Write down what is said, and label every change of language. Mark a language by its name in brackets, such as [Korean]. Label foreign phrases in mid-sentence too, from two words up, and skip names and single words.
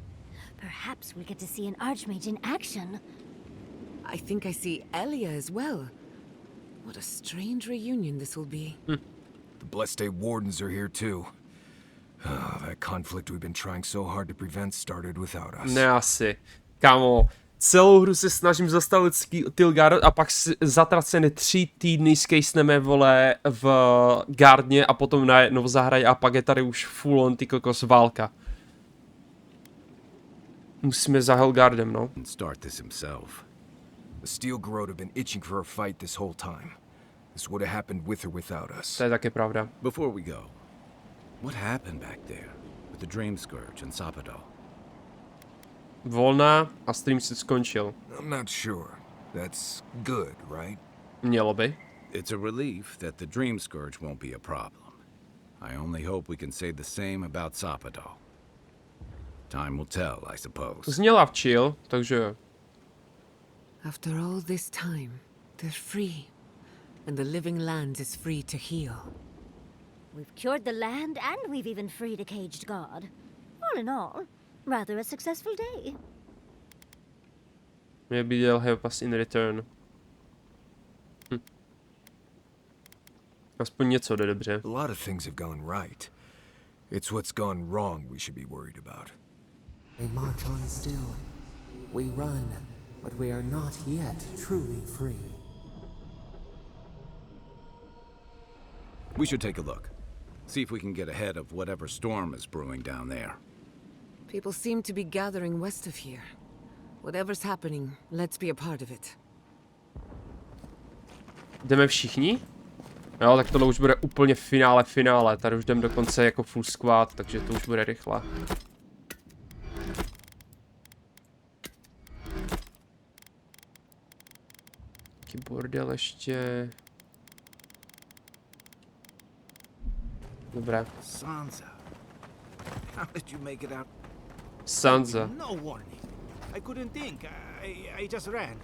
[English] Perhaps we'll get to see an Archmage in action. I think I see Elia as well. What a strange reunion this will be. The Blessed Day Wardens are here too. That conflict we've been trying so hard to prevent started without us. [Czech] Ne asi. Kámo, celou hru se snažím zastavit Tilgard a pak zatracené 3 týdny skejsneme, vole, v Gardně a potom najednou zahraje a pak je tady už [English] full on [Czech] ty kokos válka. Musíme za Helgardem, no. [English] Start this himself. The steel garrote have been itching for a fight this whole time. This would have happened with or without us. [Czech] To je taky pravda. [English] Before we go, what happened back there with the Dream Scourge and Sapadal? [Czech] Volná a stream se skončil. [English] I'm not sure. That's good, right? [Czech] Mělo by. [English] It's a relief that the Dream Scourge won't be a problem. I only hope we can say the same about Sapadal. Time will tell, I suppose. [Czech] Zněla v chill, takže... [English] After all this time, they're free. And the living land is free to heal. We've cured the land and we've even freed a caged god. All in all, rather a successful day. Maybe they'll help us in return. [Czech] Aspoň něco jde dobře. [English] A lot of things have gone right. It's what's gone wrong we should be worried about. We march on still. We run, but we are not yet truly free. We should take a look. See if we can get ahead of whatever storm is brewing down there. People seem to be gathering west of here. Whatever's happening, let's be a part of it. [Czech] Jdeme všichni? Jo, tak tohle už bude úplně finále. Tady už jdem dokonce jako [English] full squad, [Czech] takže to už bude rychle. Taký bordel ještě. Dobré. Sansa. [English] How did you make it out? Sansa. No warning. I couldn't think. I just ran.